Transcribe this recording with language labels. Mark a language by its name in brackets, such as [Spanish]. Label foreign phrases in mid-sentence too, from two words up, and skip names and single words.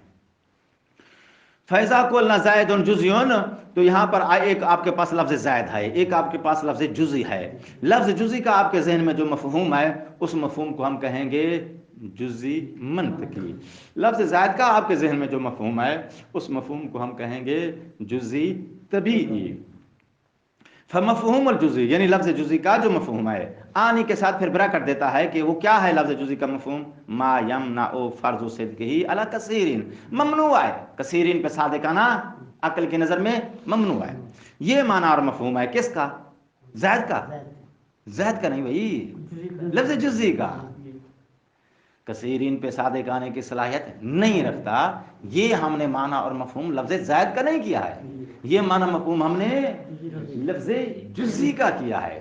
[Arabic] فإذا قل زايد جزئي, [Urdu] تو یہاں پر ایک آپ کے پاس لفظ زائد ہے، ایک آپ کے پاس لفظ جزئی ہے. لفظ جزئی کا آپ کے ذہن میں جو مفہوم ہے اس مفہوم کو ہم کہیں گے جزئی منطقی. لفظ زائد کا آپ کے ذہن میں جو مفہوم ہے اس مفہوم کو ہم کہیں گے جزئی طبعی. [Arabic] فمفهوم جزئي [Urdu] یعنی لفظ جزئی کا جو مفہوم ہے، آنی کے ساتھ پھر برا کر دیتا ہے کہ وہ کیا ہے لفظ جزئی کا مفہوم, [Arabic] ما يمنع فرض صدقه على كثير, [Urdu] ممنوع ہے، کثیرین پہ صادقانہ عقل کی نظر میں ممنوع ہے. یہ معنی اور مفہوم ہے کس کا، زید کا، زید کا نہیں بھائی، لفظ جزئی کا. کثیرین پہ صادق آنے کی صلاحیت نہیں رکھتا، یہ ہم نے معنی اور مفہوم لفظ زید کا نہیں کیا ہے، یہ معنی مفہوم ہم نے لفظ جزئی کا کیا ہے.